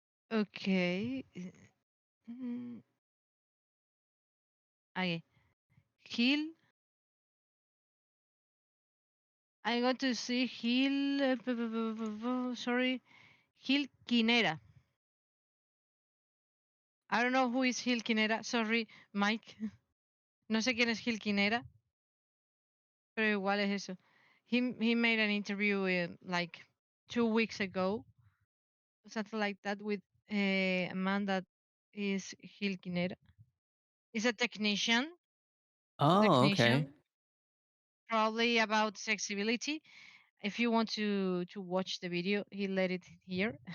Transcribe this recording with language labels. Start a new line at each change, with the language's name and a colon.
English: Okay. Mm, okay. Gil. I'm going to see Gil. Sorry, Gil Quinera. I don't know who is Gil Quinera. Sorry, Mike.
Spanish: No sé quién es Gil Quinera, pero igual es eso.
English: He made an interview like 2 weeks ago, something like that, with a man that is Gil Quinera. He's a technician, Oh, okay. probably about accessibility. If you want to watch the video, he let it here.